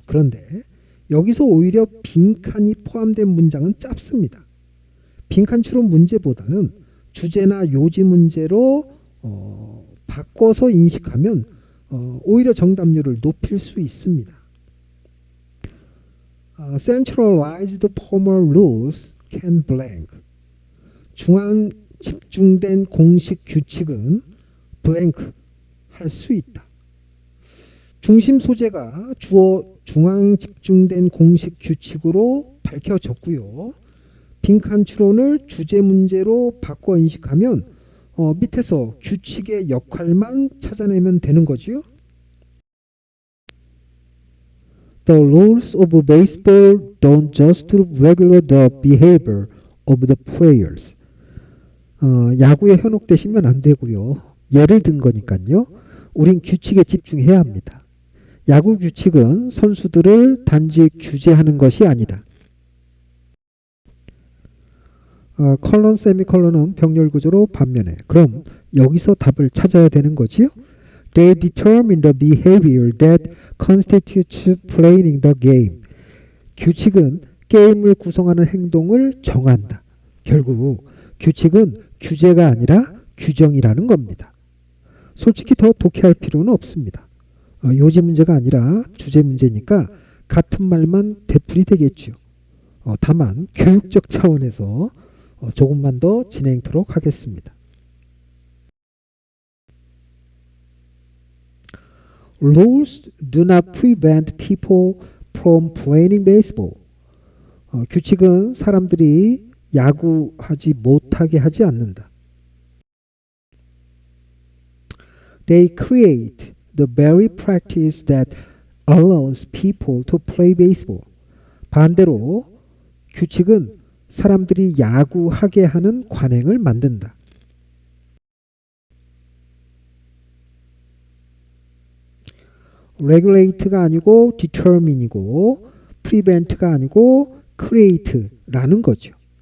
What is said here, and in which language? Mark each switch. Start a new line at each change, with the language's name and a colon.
Korean: 그런데 여기서 오히려 빈칸이 포함된 문장은 짧습니다. 빈칸 추론 문제보다는 주제나 요지 문제로 바꿔서 인식하면 오히려 정답률을 높일 수 있습니다.
English: Centralized formal rules can blank.
Korean: 중앙 집중된 공식 규칙은 blank 할 수 있다. 중심 소재가 주어 중앙 집중된 공식 규칙으로 밝혀졌고요. 빈칸 추론을 주제 문제로 바꿔 인식하면 밑에서 규칙의 역할만 찾아내면 되는 거지요.
English: The rules of baseball don't just regulate the behavior of the players.
Korean: 야구에 현혹되시면 안 되고요. 예를 든 거니까요. 우린 규칙에 집중해야 합니다. 야구 규칙은 선수들을 단지 규제하는 것이 아니다. 컬런, 세미컬런은 병렬 구조로 반면에. 그럼 여기서 답을 찾아야 되는 거지요.
English: They determine the behavior that constitutes playing the game.
Korean: 규칙은 게임을 구성하는 행동을 정한다. 결국 규칙은 규제가 아니라 규정이라는 겁니다. 솔직히 더 독해할 필요는 없습니다. 요지 문제가 아니라 주제 문제니까 같은 말만 되풀이 되겠죠. 다만 교육적 차원에서 조금만 더 진행토록 하겠습니다.
English: Rules do not prevent people from playing baseball.
Korean: 규칙은 사람들이 야구하지 못하게 하지 않는다.
English: They create the very practice that allows people to play baseball.
Korean: 반대로 규칙은 사람들이 야구하게 하는 관행을 만든다. regulate가 아니고 determine이고 prevent가 아니고 create라는 거죠.